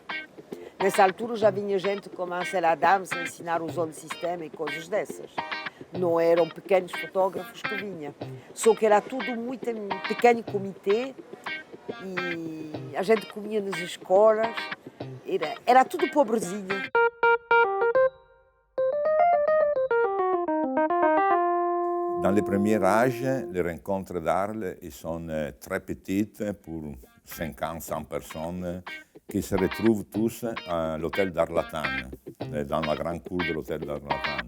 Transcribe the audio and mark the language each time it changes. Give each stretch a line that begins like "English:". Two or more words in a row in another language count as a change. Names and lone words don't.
Portuguese: Nessa altura já vinha gente como a Ansel Adams a ensinar o Zone System e coisas dessas. Não eram pequenos fotógrafos que vinham. Só que era tudo muito em pequeno comitê e a gente comia nas escolas. Era tudo pobrezinho.
French: Dans les premiers âges, les rencontres d'Arles sont très petites pour 50-100 personnes qui se retrouvent tous à l'hôtel d'Arlatan, dans la grande cour de l'hôtel d'Arlatan.